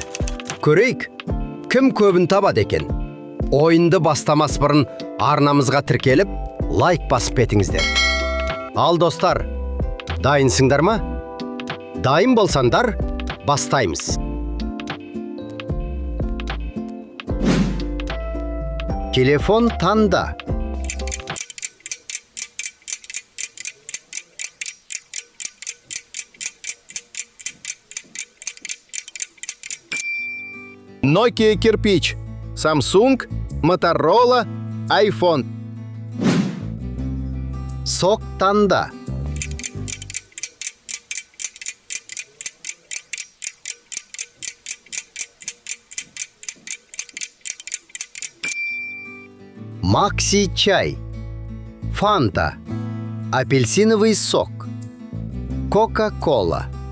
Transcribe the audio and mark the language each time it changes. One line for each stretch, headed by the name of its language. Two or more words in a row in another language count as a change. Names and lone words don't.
Kazakh: Көрейік, кім көбін табады екен? Ойынды бастамас бұрын арнамызға тіркеліп, лайк басып кетіңіздер. Ал достар, дайынсыңдар ма? Дайын болсаңдар, бастаймыз. Телефон таңда. Nokia кирпич, Samsung, Motorola, iPhone. Сок таңда. Макси чай, Фанта,
Russian: апельсиновый сок,
Kazakh: Кока-кола.